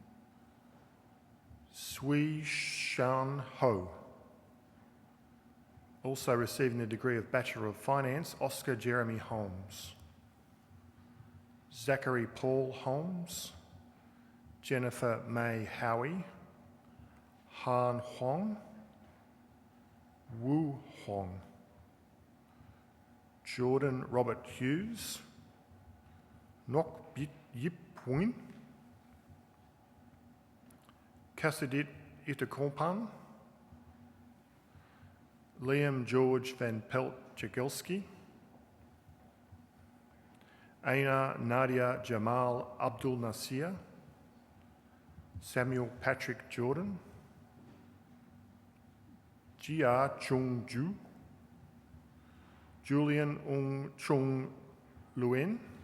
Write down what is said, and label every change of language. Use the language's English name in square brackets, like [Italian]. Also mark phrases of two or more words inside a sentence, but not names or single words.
[English] Sui Shan Ho. Also receiving the degree of Bachelor of Finance, Oscar Jeremy Holmes. Zachary Paul Holmes. Jennifer May Howie. Han Huang. Wu Huang. Jordan Robert Hughes. Nok Bit Yip Puin. Kassidit Itakompan. Liam George Van Pelt Jagelski. Aina Nadia Jamal Abdul Nasir. Samuel Patrick Jordan. Jia Chung Ju. Julian Ung Chung Luen.